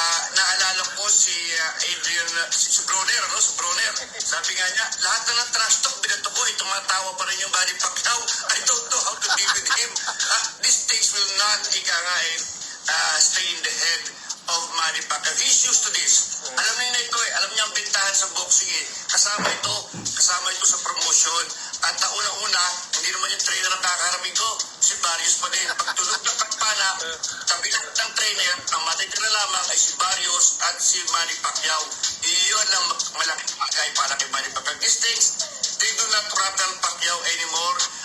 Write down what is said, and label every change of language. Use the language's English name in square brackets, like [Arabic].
[Filipino] Naalala ko si Adrian, si Broner, si Broner. Sabi nga niya, lahat na ng trash talk, binato ko, tumatawa pa rin yung Manny Pacquiao. [English] I don't know how to deal with him. These things will not, stay in the head of Manny Pacquiao. He's used to this. [Filipino] Alam niya ito alam niya ang bintahan sa boxing Kasama ito sa promotion. At una-una, hindi naman yung trainer ang kakaharapin ko. Si Barrios pa din. Pagtulog ng kampana, sabi ng trainer, ang matitira lamang ay si Barrios at si Manny Pacquiao. Iyon ang malaking bagay para kay Manny Pacquiao. [English] These things, they do not rattle Pacquiao anymore.